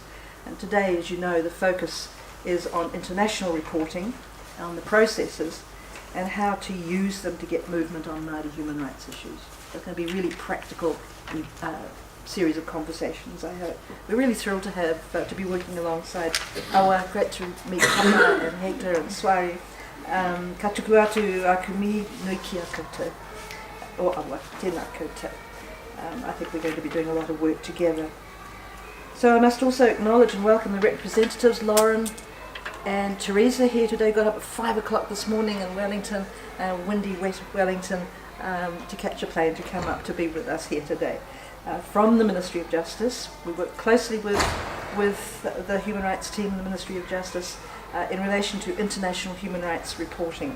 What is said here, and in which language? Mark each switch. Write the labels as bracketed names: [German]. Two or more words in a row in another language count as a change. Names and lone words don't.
[English] And today, as you know, the focus is on international reporting, on the processes, and how to use them to get movement on Māori human rights issues. It's going to be really practical series of conversations, I hope. We're really thrilled to have to be working alongside Awa. Great to meet Papa and Hector and Swari. [Māori] Ka tuku atu aku mi nui ki a koutou, o Awa, tēnā koutou. [English] I think we're going to be doing a lot of work together. So I must also acknowledge and welcome the representatives, Lauren and Teresa here today. Got up at 5 o'clock this morning in Wellington, windy, wet Wellington, to catch a plane to come up to be with us here today. From the Ministry of Justice, we work closely with the Human Rights team in the Ministry of Justice in relation to international human rights reporting.